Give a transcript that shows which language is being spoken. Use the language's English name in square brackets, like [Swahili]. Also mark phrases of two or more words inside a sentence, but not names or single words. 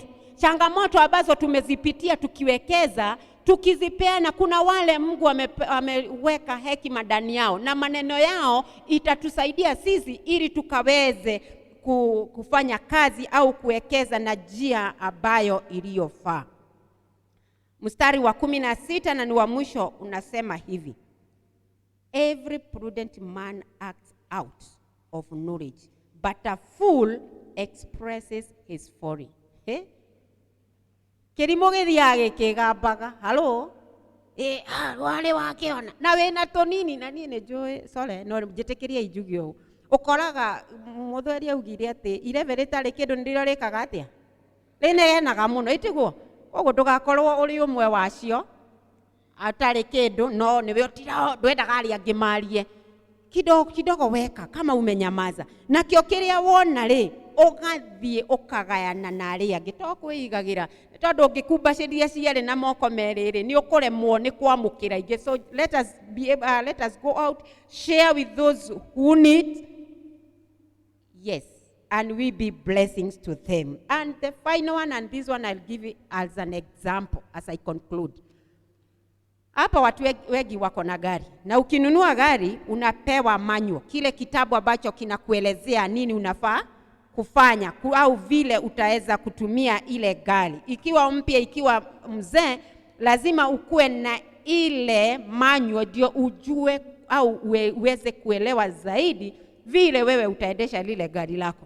[Swahili] Changamoto ambazo tumezipitia tukiwekeza, tukizipeana, kuna wale Mungu ameweka hekima ndani yao na maneno yao itatusaidia sisi ili tukaweze kufanya kazi au kuwekeza na njia ambayo iliyofaa. Mstari wa 16 na ni wa mwisho unasema hivi: [English] Every prudent man acts out of knowledge, but a fool expresses his folly. [Kikuyu] Kĩrimũ gĩthiaga gĩkĩgambaga. [Swahili] Halo? Wale wakiona. [Kikuyu] Na wĩna tonini na niĩ nĩ njũĩ, sorry, no njĩtĩkĩria injuge ũũ. Ũkoraga mũthweri augire atĩ irebe rĩtarĩ kĩndũ nĩrĩo rĩkaga atĩa? Rĩnegenaga mũno, ĩtiguo? Koguo ndũgakorwo ũrĩ ũmwe wacio atarĩ kĩndũ, no nĩwe ũtira ndwendaga arĩa angĩ marie. [Swahili] Kidogo weka kama umenyamaza. [Kikuyu] Na kĩo kĩrĩa wona rĩ, ũgathiĩ ũkagayana na arĩa angĩ. To kwĩigagĩra. Tondũ ũngĩkumbacĩria ciarĩ na moko merĩ rĩ, nĩ ũkũremwo nĩ kwamũkĩra ingĩ. [English] So let us go out, share with those who need. Yes, and we be blessings to them. And the final one, and this one I'll give it as an example as I conclude. [Swahili] Hapa watu wengi wako na gari. Na ukinunua gari unapewa manual, kile kitabu ambacho kinakuelezea nini unafaa kufanya au vile utaweza kutumia ile gari. Ikiwa mpya, ikiwa mzee, lazima ukue na ile manual ndio ujue au uweze kuelewa zaidi vile wewe utaendesha lile gari lako.